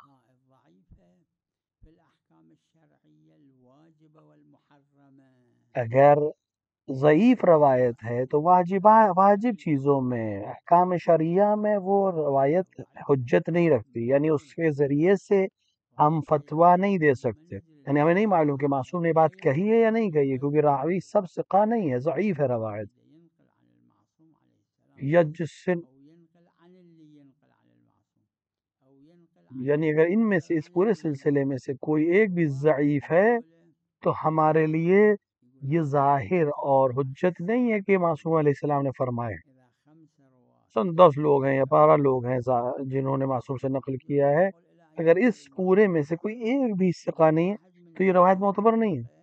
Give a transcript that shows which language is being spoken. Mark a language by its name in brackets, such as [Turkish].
[Arabic] الضعيفة في الأحكام الشرعية الواجبة والمحرمة. [Urdu] اگر ضعیف روایت ہے تو واجب چیزوں میں، احکام شرعیہ میں وہ روایت حجت نہیں رکھتی، یعنی اس کے ذریعے سے ہم فتویٰ نہیں دے سکتے. یعنی ہمیں نہیں معلوم کہ معصوم نے بات کہی ہے یا نہیں کہی ہے، کیونکہ راوی سب ثقہ نہیں ہے، ضعیف ہے روایت. [Arabic] ينقل عن المعصوم عليه السلام [Urdu] یا جس سے [Arabic] أو ينقل عن اللي ينقل عن المعصوم أو ينقل عن [Urdu] یعنی اگر ان میں سے، اس پورے سلسلے میں سے کوئی ایک بھی ضعیف ہے تو ہمارے لیے یہ ظاہر اور حجت نہیں ہے کہ معصوم علیہ السلام نے فرمائے. [Arabic] إذا 5 رواة [Urdu] 10 لوگ ہیں یا 12 لوگ ہیں جنہوں نے معصوم سے نقل کیا ہے، اگر اس پورے میں سے کوئی ایک بھی ثقہ نہیں ہے تو یہ روایت معتبر نہیں ہے.